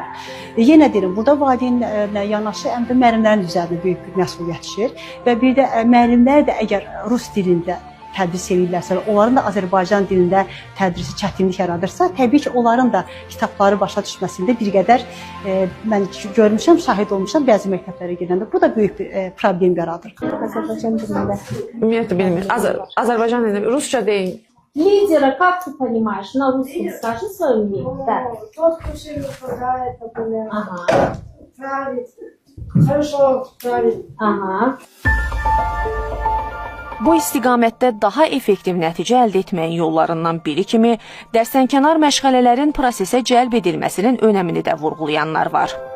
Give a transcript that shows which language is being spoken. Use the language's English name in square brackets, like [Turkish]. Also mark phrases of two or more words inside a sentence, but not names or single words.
[Azerbaijani] Yenə deyirəm, burada valideynlə yanaşı həm də müəllimlərin üzərində böyük bir məsuliyyət düşür və bir də müəllimlər də əgər rus dilində tədris edirlərsə, onların da Azərbaycan dilində tədrisi çətinlik yaradırsa, təbii ki, onların da kitabları başa düşməsində bir qədər mən görmüşəm, şahid olmuşam bəzi məktəblərə gedəndə. Bu da böyük bir problem yaradır. Azərbaycan dilində. Ümumiyyətlə bilmir. Azərbaycan dilində rusca deyil. [Russian] Лидера, как ты понимаешь? На русском скажи свое мнение. Да. Тот, кто все выпадает, например. Ага. Правит. Хорошо, правит. Ага. [Azerbaijani] Bu istiqamətdə daha effektiv nəticə əldə etməyin yollarından biri kimi dərsdənkənar məşğələlərin prosesə cəlb edilməsinin önəmini də vurğulayanlar var.